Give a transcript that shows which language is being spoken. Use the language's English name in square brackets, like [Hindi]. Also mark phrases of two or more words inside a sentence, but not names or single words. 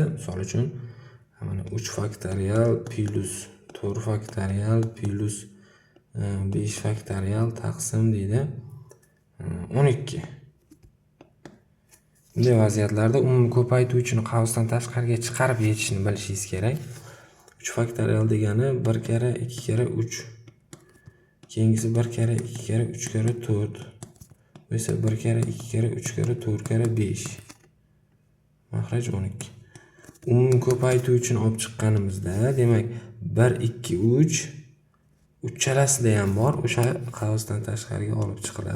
[Uzbek] Misol uchun, mana 3 faktorial plus 4 faktorial plus 5 faktorial taqsim deydi 12. Bunday vaziyatlarda umumiy ko'paytuvchini qavsdan tashqariga chiqarib yechishni bilishingiz kerak. 3 faktorial degani 1 kara 2 kara 3. Keyingisi 1 kara 2 kara 3 kara 4. Bu esa 1 kara 2 kara 3 kara 4 kara 5. Maxraj 12. Umumiy ko'paytuvchini olib chiqqanimizda, demak 1 2 3 uchalasida ham bor, o'sha qavsdan tashqariga olib chiqiladi.